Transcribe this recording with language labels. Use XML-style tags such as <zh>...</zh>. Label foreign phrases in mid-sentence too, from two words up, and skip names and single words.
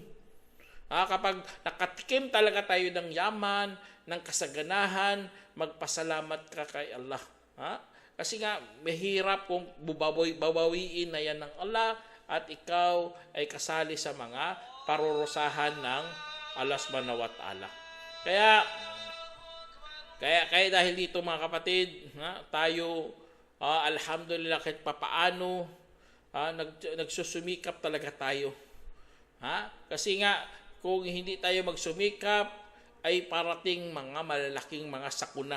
<tl>Kapag nakatikim talaga tayo ng yaman, ng kasaganahan, magpasalamat ka kay Allah. Kasi nga, mahirap kung babawiin na yan ng Allah at ikaw ay kasali sa mga parurusahan ng Allah</tl> <ar>سبحانه وتعالى.</ar> <tl>Kaya dahil dito mga kapatid, tayo, alhamdulillah kahit papaano, nagsusumikap talaga tayo. Kasi nga, kung hindi tayo magsumikap, ay parating mga malalaking mga sakuna.</tl>